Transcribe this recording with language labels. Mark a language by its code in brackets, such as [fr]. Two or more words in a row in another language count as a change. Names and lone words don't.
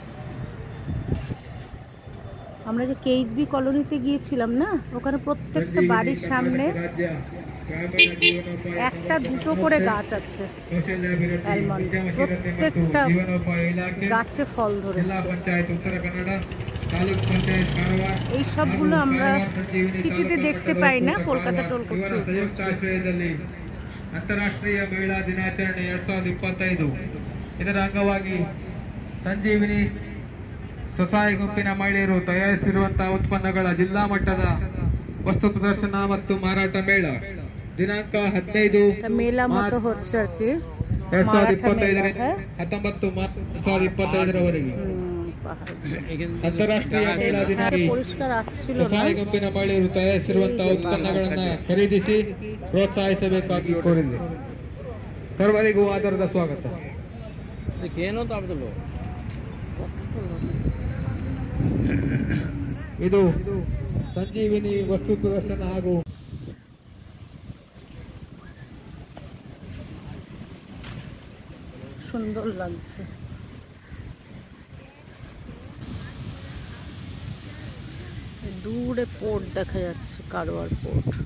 [bn] আমরা যে কেইচবি কলোনিতে গিয়েছিলাম না, ওখানে প্রত্যেকটা বাড়ির সামনে একটা দুটো করে গাছ আছে অ্যালমন্ড, প্রত্যেকটা গাছে ফল ধরেছে। এই সবগুলো আমরা সিটিতে দেখতে পাই না, কলকাতা টলকাতা। [kn] ಅಂತಾರಾಷ್ಟ್ರೀಯ ಮಹಿಳಾ ದಿನಾಚರಣೆ 2025 ಇದರ ಅಂಗವಾಗಿ ಸಂಜೀವಿನಿ ಸ್ವಸಹಾಯ ಗುಂಪಿನ ಮಹಿಳೆಯರು ತಯಾರಿಸಿರುವಂತಹ ಉತ್ಪನ್ನಗಳ ಜಿಲ್ಲಾ ಮಟ್ಟದ ವಸ್ತು ಪ್ರದರ್ಶನ ಮತ್ತು ಮಾರಾಟ ಮೇಳ ದಿನಾಂಕ 15 [bn] ಮೇলা মতো হচ্ছে আর কি [kn] 2025 19 ಮಾರ್ಚ್ 2025 ಅಂತಾರಾಷ್ಟ್ರೀಯ ಮಹಿಳಾ ದಿನಾಚರಣೆ [bn] পরিষ্কার আসছিল না। [kn] ಸ್ವಸಹಾಯ ಗುಂಪಿನ ಮಹಿಳೆಯರು ತಯಾರಿಸಿರುವಂತಹ ಉತ್ಪನ್ನಗಳನ್ನು ಖರೀದಿಸಿ ಪ್ರೋತ್ಸಾಹಿಸಬೇಕಾಗಿ ಕೋರಿದೆ। ಸರ್ವರಿಗೂ ಆದರದ ಸ್ವಾಗತ। ಏನೋ ತಾಡ್ದಲ್ಲ ಇದು ಸಂಜೀವಿನಿ ವಸ್ತು ಪ್ರದರ್ಶನ ಹಾಗೂ [bn] সুন্দর লাগছে। দূরে পোর্ট দেখা যাচ্ছে, কারওয়ার পোর্ট।